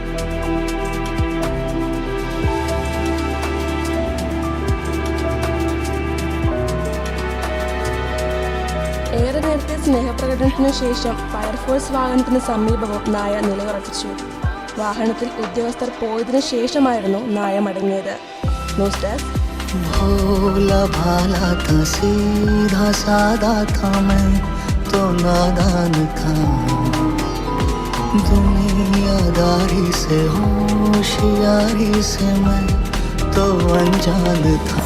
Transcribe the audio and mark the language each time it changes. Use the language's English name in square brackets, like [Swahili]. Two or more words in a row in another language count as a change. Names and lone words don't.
[Malayalam] ഏറെ നേരത്തെ സ്നേഹപ്രകടനത്തിനു ശേഷം ഫയർഫോഴ്സ് വാഹനത്തിന് സമീപവും നായ നിലയുറപ്പിച്ചു. വാഹനത്തിൽ ഉദ്യോഗസ്ഥർ പോയതിനു ശേഷമായിരുന്നു നായ മടങ്ങിയത്. [English] News desk. [Hindi] भोला भाला था, सीधा सादा था, मैं तो नादान था। दुनियादारी से होशियारी से मैं तो अनजान था।